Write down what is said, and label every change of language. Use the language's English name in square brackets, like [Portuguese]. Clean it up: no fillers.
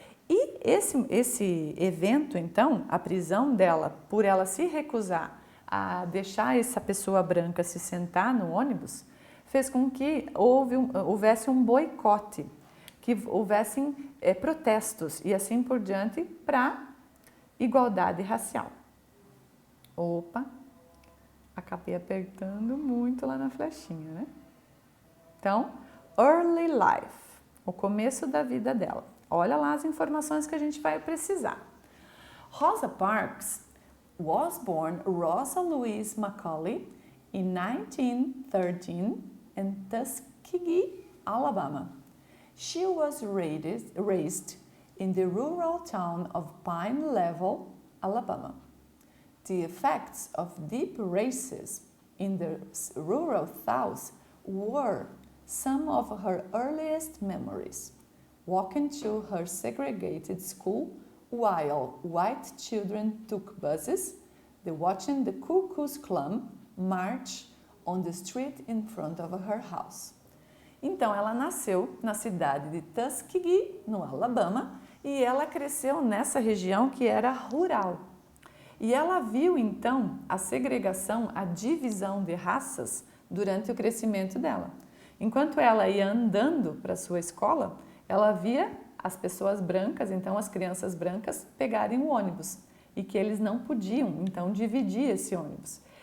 [Portuguese] E esse evento, então, a prisão dela, por ela se recusar a deixar essa pessoa branca se sentar no ônibus, fez com que houvesse um boicote, que houvessem protestos e assim por diante para igualdade racial. Opa, acabei apertando muito lá na flechinha, né? Então, [English] early life, [Portuguese] o começo da vida dela. Olha lá as informações que a gente vai precisar. [English] Rosa Parks was born Rosa Louise Macaulay in 1913 in Tuskegee, Alabama. She was raised in the rural town of Pine Level, Alabama. The effects of deep racism in the rural South were some of her earliest memories. Walking to her segregated school while white children took buses, watching the Ku Klux Klan march on the street in front of her house. [Portuguese] Então, ela nasceu na cidade de Tuskegee, no Alabama, e ela cresceu nessa região que era rural. E ela viu, então, a segregação, a divisão de raças durante o crescimento dela. Enquanto ela ia andando para a sua escola, ela via as pessoas brancas, então as crianças brancas, pegarem o ônibus e que eles não podiam, então, dividir esse ônibus.